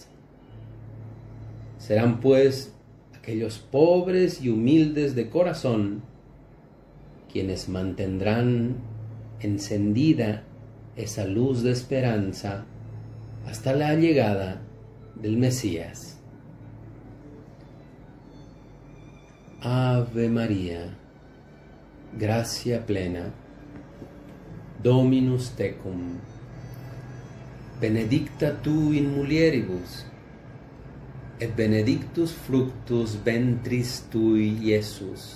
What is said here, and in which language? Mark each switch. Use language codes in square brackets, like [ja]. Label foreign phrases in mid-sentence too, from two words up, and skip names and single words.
[es] Serán pues aquellos pobres y humildes de corazón quienes mantendrán encendida esa luz de esperanza hasta la llegada del Mesías. [la] Ave María, gracia plena, Dominus tecum, benedicta tu in mulieribus, et benedictus fructus ventris tui, Iesus.